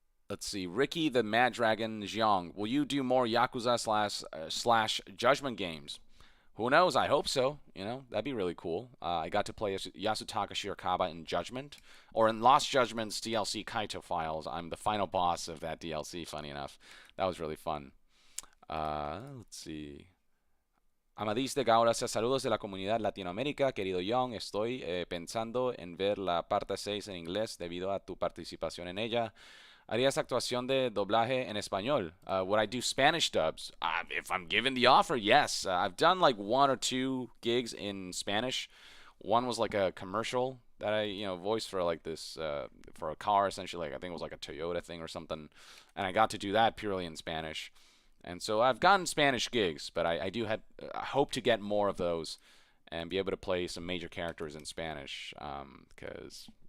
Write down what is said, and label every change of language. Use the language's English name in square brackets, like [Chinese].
[English] Let's see. Ricky the Mad Dragon Yong, will you do more Yakuza slash Judgment games? Who knows? I hope so. That'd be really cool. I got to play Yasutaka Shirakawa in Judgment, or in Lost Judgment's DLC Kaito Files. I'm the final boss of that DLC, funny enough. That was really fun. Let's see. [Spanish] Amadís de Gauraza, saludos de la comunidad Latinoamérica, querido Yong, estoy pensando en ver la parte 6 en inglés debido a tu participación en ella. ¿Harías actuación de doblaje en español? [English] Would I do Spanish dubs? If I'm given the offer, yes. I've done like 1 or 2 gigs in Spanish. One was like a commercial that I voiced for like this for a car, essentially. Like I think it was like a Toyota thing or something, and I got to do that purely in Spanish. And so I've gotten Spanish gigs, but I hope to get more of those and be able to play some major characters in Spanish, because